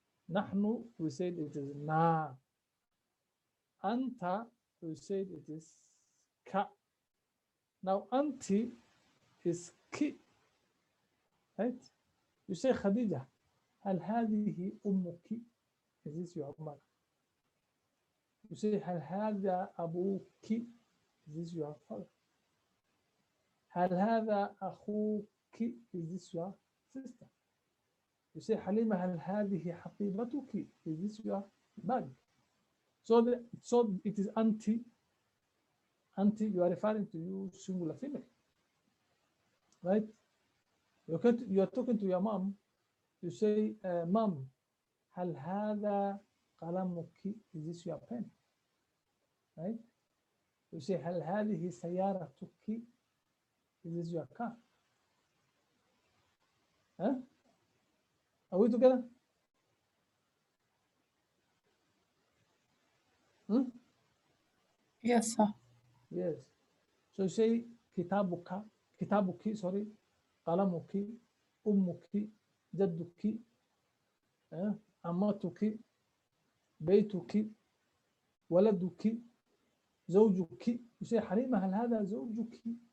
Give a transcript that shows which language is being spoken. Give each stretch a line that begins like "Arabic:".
English: Nahnu we said it is na. Anta we said it is ka. Now anti is ki. Right? You say
Arabic: Khadija, هل هذه أمك?
English: Is this your mother? You say
Arabic: هل هذا أبوك?
English: Is this your father?
Arabic: هل هذا أخوك?
English: Is this your sister? You say
Arabic: حليمة هل هذه حقيبتك?
English: Is this your bag? So it is anti. Anti, you are referring to you singular female, right? You are talking to your mom. You say, Mom,
Arabic: هل هذا قلمك?
English: Is this your pen? Right? You say,
Arabic: هل هذه سيارتك?
English: Is this your car? Huh? Are we together? Hmm? Yes, sir. Yes. So you say,
Arabic: kitabuki, sorry, qalamuki, ummuki, jadduki, amatuki, بيتك, ولدك, زوجك.
English: You say,
Arabic: حليمة هل هذا زوجك?